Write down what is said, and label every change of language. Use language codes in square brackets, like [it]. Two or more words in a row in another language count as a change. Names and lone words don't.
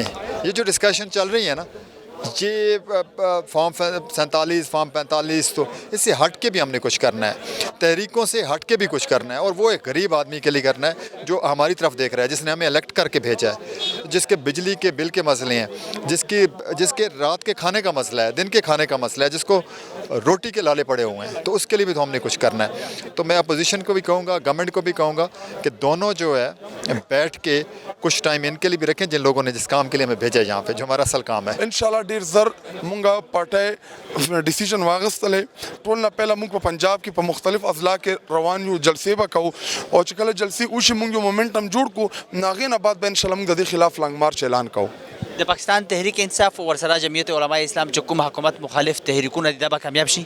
[ur] یہ جو ڈسکشن چل رہی ہے نا، یہ فارم 47، فارم 45، تو اس سے ہٹ کے بھی ہم نے کچھ کرنا ہے، تحریکوں سے ہٹ کے بھی کچھ کرنا ہے، اور وہ ایک غریب آدمی کے لیے کرنا ہے جو ہماری طرف دیکھ رہا ہے، جس نے ہمیں الیکٹ کر کے بھیجا ہے، جس کے بجلی کے بل کے مسئلے ہیں، جس کے رات کے کھانے کا مسئلہ ہے، دن کے کھانے کا مسئلہ ہے، جس کو روٹی کے لالے پڑے ہوئے ہیں، تو اس کے لیے بھی تو ہم نے کچھ کرنا ہے. تو میں اپوزیشن کو بھی کہوں گا، گورنمنٹ کو بھی کہوں گا کہ دونوں جو ہے بیٹھ کے کچھ ٹائم ان کے لیے بھی رکھیں جن لوگوں نے جس کام کے لیے ہمیں بھیجا ہے یہاں پے، جو ہمارا اصل کام ہے. [ps] इंशाल्लाह ډیر زر مونږه پټه ډیسیژن واغستلې ټول نه پهله مونږ په پنجاب کې په مختلف اضلاع کې روان یو، جلسې به کوو او چې کله جلسې وشي مونږ یو مومنټم جوړ کړو، هغې نه بعد به انشاءالله مونږ د دې خلاف [en] long march [ps] اعلان کوو. د پاکستان تحریک انصاف ورسره جمعیت علماء اسلام چې کوم حکومت مخالف تحریکونه دي دا به کامیاب شي؟